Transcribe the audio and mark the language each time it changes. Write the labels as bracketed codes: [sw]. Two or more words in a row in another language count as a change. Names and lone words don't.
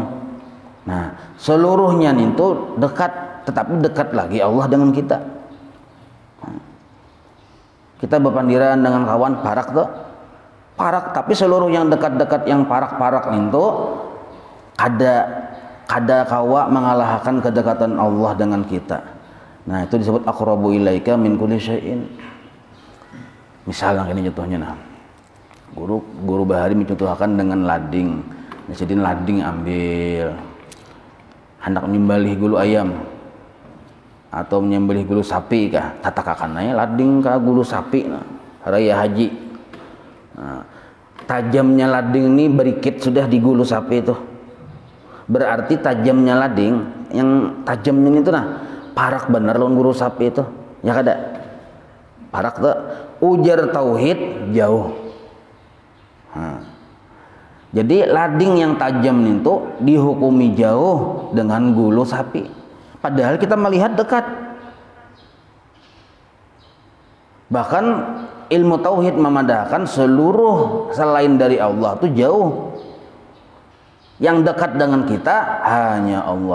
[bjn] Nah seluruhnya itu dekat, tetapi dekat lagi Allah dengan kita. Kita berpandiran dengan kawan parak tuh, parak, tapi seluruh yang dekat-dekat yang parak-parak itu kada kawa mengalahkan kedekatan Allah dengan kita. Nah itu disebut [ar] أقرب إليك من كل شيء. [bjn] Misalnya ini contohnya, nah guru bahari mencontohkan dengan lading. Jadi lading ambil, hendak nyembelih gulu ayam atau menyembelih gulu sapi kah, tatakakannya lading kah gulu sapi, nah raya haji. Nah, tajamnya lading ini berikit sudah di gulu sapi itu, berarti tajamnya lading, yang tajamnya itu nah parak bener lawan gulu sapi itu ya kada, parak tuh ujar tauhid jauh. Nah, jadi lading yang tajam itu dihukumi jauh dengan gulu sapi. Padahal kita melihat dekat. Bahkan ilmu tauhid memadahkan seluruh selain dari Allah itu jauh. Yang dekat dengan kita hanya Allah.